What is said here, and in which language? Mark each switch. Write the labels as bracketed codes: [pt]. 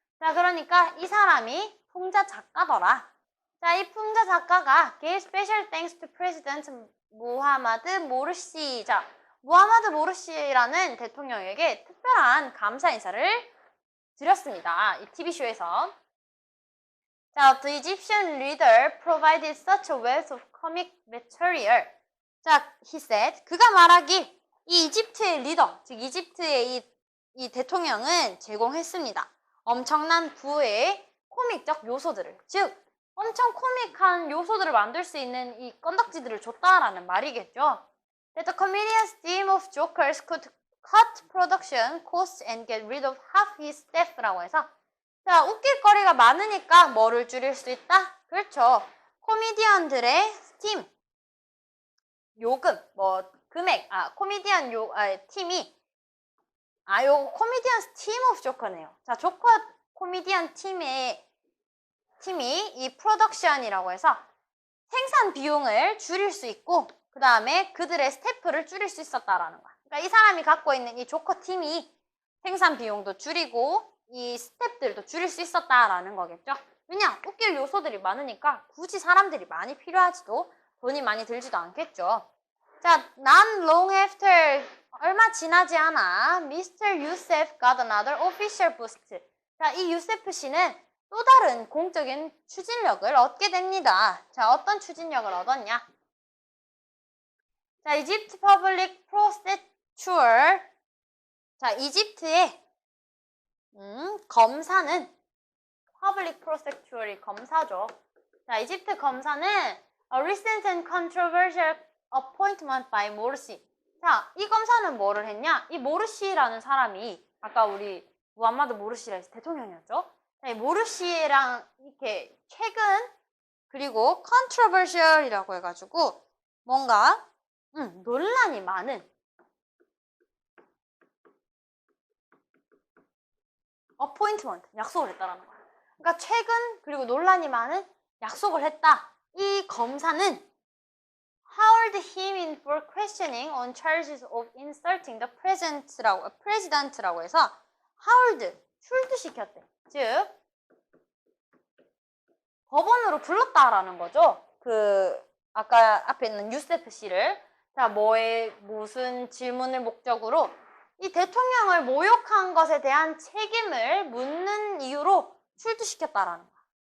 [ko] 자, 그러니까 이 사람이 풍자 작가더라. 자, 이 풍자 작가가 [en] gave special thanks to President [ko] 무하마드 모르시. 자, 무하마드 모르시라는 대통령에게 특별한 감사 인사를 드렸습니다. 이 TV쇼에서. [en] 자, the Egyptian leader provided such a wealth of comic material. [ko] 자, [en] he said, [ko] 그가 말하기 이 이집트의 리더, 즉 이집트의 이 대통령은 제공했습니다. 엄청난 부의 코믹적 요소들을, 즉 엄청 코믹한 요소들을 만들 수 있는 이 건덕지들을 줬다라는 말이겠죠. [en] That the comedian's team of jokers could cut production costs and get rid of half his staff [ko] 라고 해서 자, 웃길 거리가 많으니까 뭐를 줄일 수 있다? 그렇죠. 코미디언들의 팀, 요금, 뭐 금액, 코미디언 팀이 요 코미디언 팀 오브 조커네요. 자, 조커 코미디언 팀이 이 프로덕션이라고 해서 생산 비용을 줄일 수 있고 그 다음에 그들의 스태프를 줄일 수 있었다라는 거야. 그러니까 이 사람이 갖고 있는 이 조커 팀이 생산 비용도 줄이고 이 스태프들도 줄일 수 있었다라는 거겠죠. 왜냐? 웃길 요소들이 많으니까 굳이 사람들이 많이 필요하지도 돈이 많이 들지도 않겠죠. [en] 자, not long after, [ko] 얼마 지나지 않아 [en] Mr. Youssef got another official boost. [ko] 자, 이 유세프 씨는 또 다른 공적인 추진력을 얻게 됩니다. 자, 어떤 추진력을 얻었냐? 자, 이집트 퍼블릭 프로세큐어. 자, 이집트의 검사는 퍼블릭 프로세큐어의 검사죠. [en] 자, [ko] 이집트 검사는 [en] a recent and controversial appointment by 모르시. [ko] 자, 이 검사는 뭐를 했냐? 이 모르시라는 사람이 아까 우리 무함마드 모르시라 해서 대통령이었죠. 자, 모르시에랑 이렇게 최근 그리고 controversial이라고 해가지고 뭔가 논란이 많은 appointment, 약속을 했다라는 거야. 그러니까 최근 그리고 논란이 많은 약속을 했다. 이 검사는 [en] held him in for questioning on charges of insulting the president [ko] 라고 해서 held, 출두시켰대. 즉 법원으로 불렀다라는 거죠. 아까 앞에 있는 유세프 씨를 자, 무슨 질문을 목적으로 이 대통령을 모욕한 것에 대한 책임을 묻는 이유로 출두시켰다라는 거야.